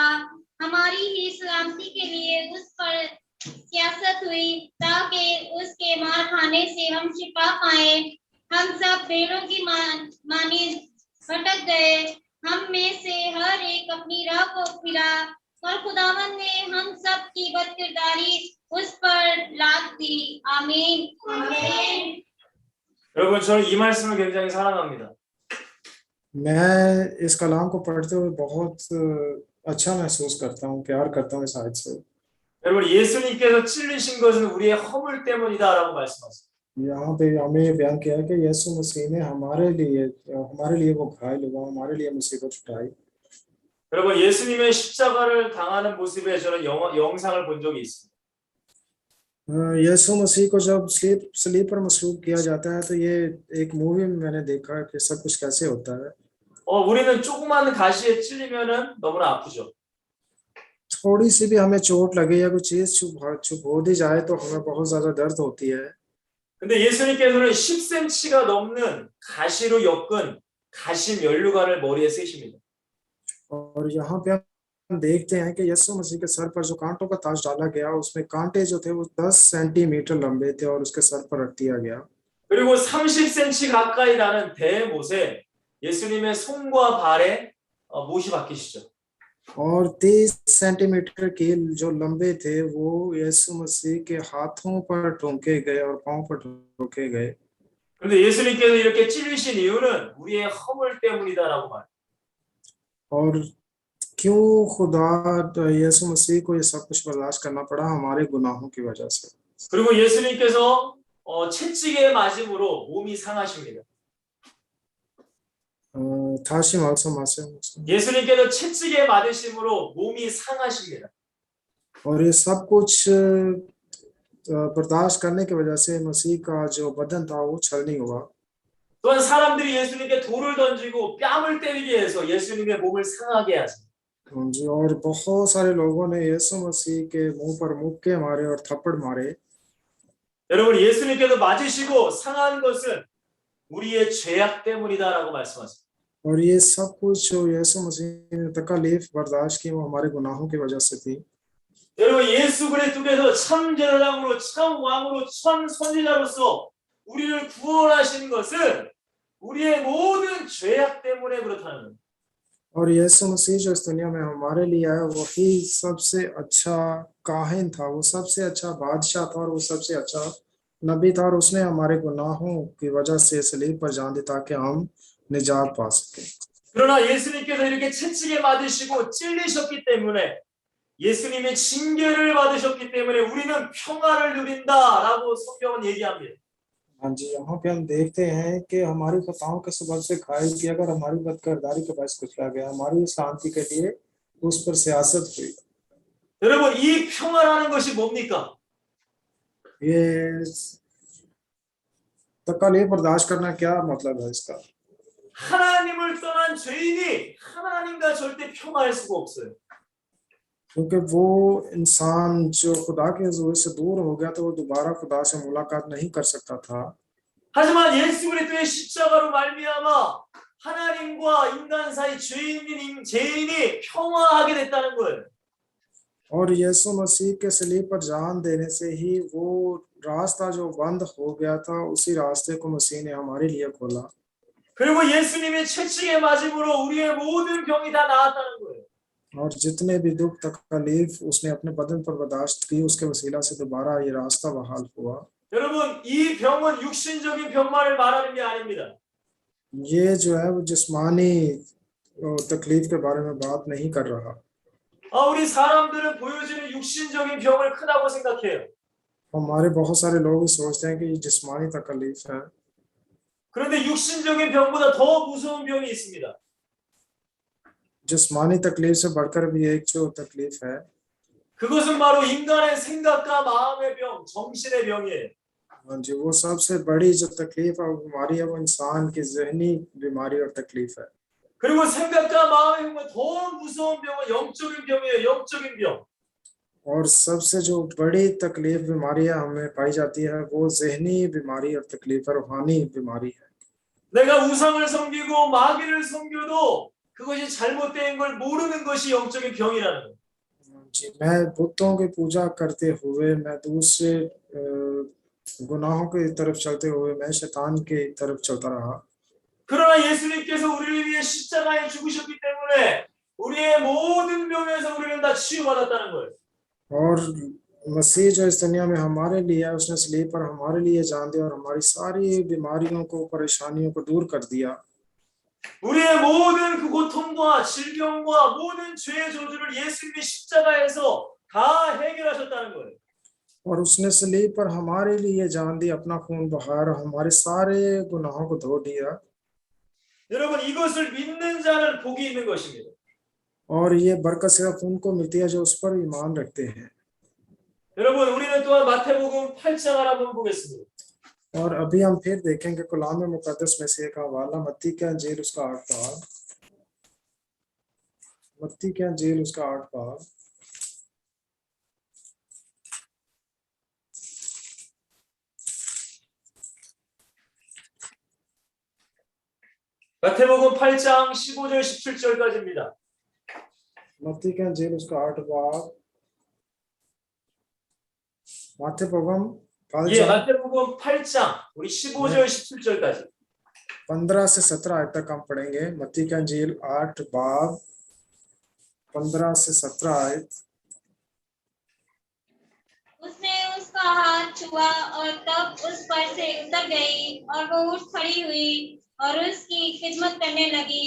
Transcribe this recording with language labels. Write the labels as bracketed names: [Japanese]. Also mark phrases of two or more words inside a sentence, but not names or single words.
[Urdu] ہماری ہی سلامتی کے لیے اس پر سیاست ہوئی تاکہ اس کے مار کھانے سے ہم شفا پائیں. ہم سب بھیڑوں کی مانی بھٹک گئے، ہم میں سے ہر ایک اپنی راہ کو پھرا اور خداون نے ہم سب کی بدکرداری اس پر لاد دی. آمین آمین. [Korean] 여러분 저는 이 말씀을 굉장히 사랑합니다. [Urdu] میں اس کلام کو پڑھتے ہوئے بہت اچھا محسوس کرتا ہوں، پیار کرتا ہوں اس آیت سے. [Korean] 여러분 예수님께서 찔리신 것은 우리의 허물 때문이다라고 말씀하세요. [Urdu] یہاں پہ ہمیں یہ بیان کیا کہ یسوع مسیح نے ہمارے لیے وہ گھائل ہوا، ہمارے لیے مصیبت اٹھائی. [Korean] 여러분 예수님의 십자가를 당하는 모습에 저는 영상을 본 적이 있습니다. [Urdu] یسوع مسیح کو جب سلیپ پر مصلوب کیا جاتا ہے تو یہ ایک مووی میں میں نے دیکھا کہ سب کچھ کیسے ہوتا ہے. [Korean] 우리는 조그만 가시에 찔리면은 너무나 아프죠. [Urdu] تھوڑی سی بھی ہمیں چوٹ لگے یا کوئی چیز چبھ ہو دی جائے تو ہمیں بہت زیادہ درد ہوتی ہے. [Korean] 근데 예수님께서는 10cm가 넘는 가시로 엮은 가시 면류관을 머리에 쓰십니다. [Urdu] اور یہاں پہ ہم دیکھتے ہیں کہ یسوع مسیح کے سر پر جو کانٹوں کا تاج ڈالا گیا اس میں کانٹے جو تھے وہ 10 سینٹی میٹر لمبے تھے اور اس کے سر پر رکھ دیا گیا. [Korean] 그리고 30cm 가까이 나는 대못에 예수님의 손과 발에 못이 박히시죠. [Urdu] اور 30 سینٹی میٹر کیل جو لمبے تھے وہ یسوع مسیح کے ہاتھوں پر ٹھوکے گئے اور پاؤں پر ٹھوکے گئے. [Korean] 그런데 예수님께서 이렇게 찔리신 이유는 우리의 허물 때문이다라고 말해요. [Urdu] اور کیوں خدا یسوع مسیح کو یہ سب کچھ برداشت کرنا پڑا? ہمارے گناہوں کی وجہ سے. [Korean] 그리고 예수님께서 채찍에 맞음으로 몸이 상하십니다. 다시 말씀하세요। 예수님께서 채찍에 맞으심으로 몸이 상하십니다. [Urdu] اور یہ سب کچھ برداشت کرنے کی وجہ سے مسیح کا جو بدن تھا وہ چھلنی ہوا. [Korean] 또한 सा람들이 예수님께 돌을 던지고 뺨을 때리기 위해서 예수님의 몸을 상하게 하죠. [Urdu] جی، اور بہت سارے لوگوں نے یسوع مسیح کے منہ پر مکے مارے اور تھپڑ مارے. [Korean] 여러분 예수님께서 맞으시고 상한 것은 우리의 죄악 때문이다라고 말씀하세요. [Urdu] اور یہ سب کچھ جو یسوع مسیح نے تکلیف برداشت کی وہ ہمارے گناہوں کی وجہ سے تھی. [Korean] 여러분 예수 그리스도께서 참 제사장으로 참 왕으로 참 선지자로서 우리를 구원하신 것은 우리의 모든 죄악 때문에 그렇다는 거예요. [Urdu] اور یسوع مسیح جو اس دنیا میں ہمارے لیے آیا وہی سب سے اچھا کاہن تھا، وہ سب سے اچھا بادشاہ تھا اور وہ سب سے اچھا نبی تھا اور اس نے ہمارے گناہوں کی وجہ سے صلیب پر جان دی تاکہ ہم نجات پا سکے. [Korean] 그러나 예수님께서 이렇게 채찍에 맞으시고 찔리셨기 때문에 예수님의 징계를 받으셨기 때문에 우리는 평화를 누린다라고 성경은 얘기합니다. [Urdu] ہاں جی، یہاں پہ ہم دیکھتے ہیں کہ ہماری خطاؤں کے سبب سے گھائل کیا گیا، ہماری بدکرداری کے باعث کچلا گیا، ہماری شانتی کے لیے اس پر سیاست ہوئی. [Korean] 여러분 이 평화라는 것이 뭡니까? [Urdu] یہ تکلیف برداشت کرنا کیا مطلب ہے اس کا? [Korean] 하나님을 떠난 죄인이 하나님과 절대 평화할 수가 없어요. [Urdu] کیونکہ وہ انسان جو خدا کے حضور سے دور ہو گیا تو وہ دوبارہ خدا سے ملاقات نہیں کر سکتا تھا. [Korean] 하지만 예수 그리스도의 십자가로 말미암아 하나님과 인간 사이 죄인이 평화하게 됐다는 거예요. [Urdu] اور یسوع مسیح کے صلیب پر جان دینے سے ہی وہ راستہ جو بند ہو گیا تھا اسی راستے کو مسیح نے ہمارے لیے کھولا. [Korean] 그리고 예수님의 채찍에 맞음으로 우리의 모든 병이 다 나았다는 거예요. [Urdu] اور جتنے بھی دکھ تکلیف اس نے اپنے بدن پر برداشت کی اس کے وسیلہ سے دوبارہ یہ راستہ بحال ہوا. [Korean] 여러분 이 병은 육신적인 병만을 말하는 게 아닙니다. [Urdu] یہ جو ہے وہ جسمانی تکلیف کے بارے میں بات نہیں کر رہا. [Korean] 우리 사람들은 보여지는 육신적인 병을 크다고 생각해요. [Urdu] ہمارے بہت سارے لوگ سوچتے ہیں کہ یہ جسمانی تکلیف ہے. [Korean] 그런데 육신적인 병보다 더 무서운 병이 있습니다. [Urdu] جسمانی تکلیف سے بڑھ کر بھی ایک جو تکلیف ہے [Korean] 그것은 바로 인간의 생각과 마음의 병, 정신의 병이에요. [Urdu] جی، وہ سب سے بڑی جو تکلیف ہے وہ بیماری ہے، وہ انسان کی ذہنی بیماری اور تکلیف ہے. [Korean] 그리고 생각과 마음의 병은 더 무서운 병은 영적인 병이에요. 영적인 병. [Urdu] اور سب سے جو بڑی تکلیف بیماریاں ہمیں پائی جاتی ہے وہ ذہنی بیماری اور تکلیف ہے، روحانی بیماری ہے. [Korean] 내가 우상을 섬기고 마귀를 섬겨도 그것이 잘못된 걸 모르는 것이 영적인 병이라는 거예요. [Urdu] جی، میں بتوں کی پوجا کرتے ہوئے میں دوسرے گناہوں کی طرف چلتے ہوئے میں شیطان کی طرف چلتا رہا. [Korean] 그러나 예수님께서 우리를 위해 십자가에 죽으셨기 때문에 우리의 모든 병에서 우리는 다 치유받았다는 거예요. [Urdu] اور مسیح جو اس دنیا میں ہمارے لیے ہے اس نے صلیب پر ہمارے لیے جان دیا اور ہماری ساری بیماریوں کو پریشانیوں کو دور کر دیا. [Korean] 우리의 모든 그 고통과 질병과 모든 죄의 저주를 예수님이 십자가에서 다 해결하셨다는 거예요. [Urdu] اور اس نے صلیب پر ہمارے لیے جان دی، اپنا خون بہایا، ہمارے سارے گناہوں کو دھو دیا. [Korean] 여러분 이것을 믿는 자는 복이 있는 것입니다. [Urdu] اور یہ برکت صرف ان کو ملتی ہے جو اس پر ایمان رکھتے ہیں. [Korean] 여러분 우리는 또한 마태복음 8장을 한번 보겠습니다. [Urdu] اور ابھی ہم پھر دیکھیں گے کلام مقدس میں سے ایک حوالہ متی کا انجیل اس کا 8 باب. متی کا انجیل اس کا 8 باب. [Korean] 마태복음 8장 15절 17절까지입니다. [Urdu] متی کا انجیل اس کا 8 باب. [Korean] माथेबोगम 예, 마태복음 8장 우리 15절 17절까지. [Urdu] 15 سے 17 آیت تک ہم پڑھیں گے. متی کا انجیل 8 باب 15 سے 17 آیت. اس نے اس کا ہاتھ چھوا اور تب اس پر سے اتر گئی اور وہ اٹھ کھڑی ہوئی اور اس کی خدمت کرنے لگی.